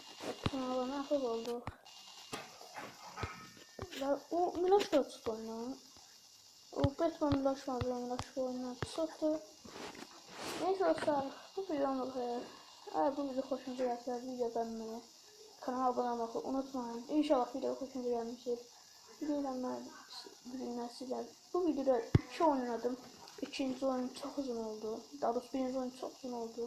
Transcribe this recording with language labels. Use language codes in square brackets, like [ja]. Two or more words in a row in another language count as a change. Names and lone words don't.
[az] Kanala məxluq olduq. Və o Miloş da çıxdı oyundan. O Batman Miloşmadı, Miloş oyundan çıxdı. [tr] Neyse dostlar, bu videonun bu kadar. Eğer bu video hoşunuza gəlsə, video beğenmeyi, kanala abone olmayı unutmayın. İnşallah video hoşunuza gelmiştir. Bugün sizler bu videoda 2 oynadım. İkinci oyun çok uzun oldu. Daha doğrusu birinci oyun çok uzun oldu.